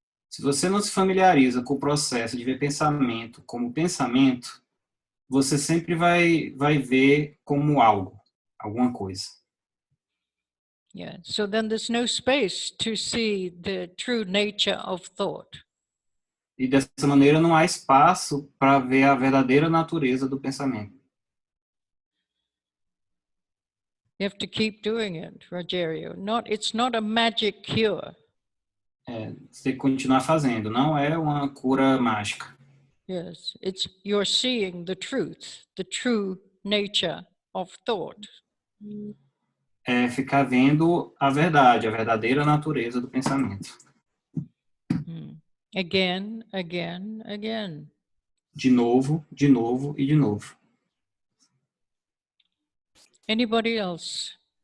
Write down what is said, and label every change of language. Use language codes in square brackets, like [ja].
[pt] Se você não se familiariza com o processo de ver pensamento como pensamento, você sempre vai ver como algo, alguma coisa. [en] Yeah. So then there's no space to see the true nature of thought. [pt] E dessa maneira não há espaço para ver a verdadeira natureza do pensamento. [en] You have to keep doing it, Rogério. It's not a magic cure. [pt] Você tem que continuar fazendo, não é uma cura mágica. [en] Yes, you're seeing the truth, the true nature of thought. [pt] É ficar vendo a verdade, a verdadeira natureza do pensamento. [en] Again, again, again. [pt] De novo, de novo e de novo. [en] Anybody else?